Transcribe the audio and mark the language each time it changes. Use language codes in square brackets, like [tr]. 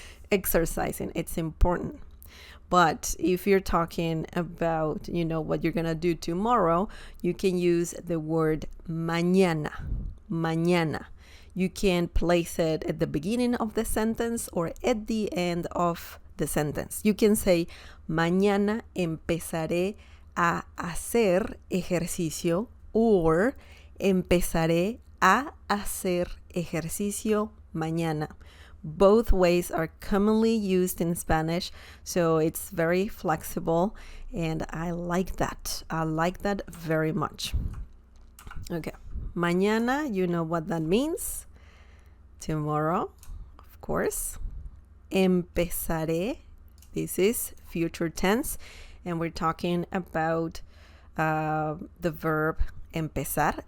[en] Exercising, it's important. But if you're talking about, what you're going to do tomorrow, you can use the word mañana. Mañana. You can place it at the beginning of the sentence or at the end of the sentence. You can say, [es] mañana empezaré a hacer ejercicio, or empezaré a hacer ejercicio mañana. [en] Both ways are commonly used in Spanish, so it's very flexible, and I like that. I like that very much. Okay, mañana, you know what that means. Tomorrow, of course. Empezaré, this is future tense, and we're talking about the verb empezar.